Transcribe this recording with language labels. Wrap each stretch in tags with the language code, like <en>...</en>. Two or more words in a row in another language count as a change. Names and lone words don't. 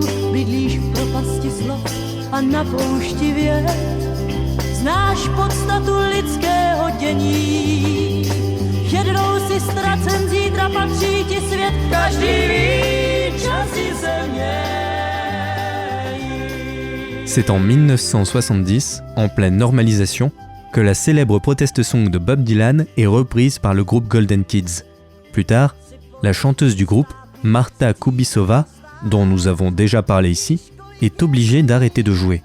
<cs>Bydlíš v propasti slov a na poušti věd. Znáš podstatu lidského dění. Jednou si ztracen, zítra patří ti svět. Každý ví, časy se mění.</cs> <fr>C'est en 1970, en pleine normalisation, que la célèbre</fr> <en>protest song</en> <fr>de Bob Dylan est reprise par le groupe Golden Kids. Plus tard, la chanteuse du groupe, Marta Kubisova, dont nous avons déjà parlé ici, est obligée d'arrêter de jouer.</fr>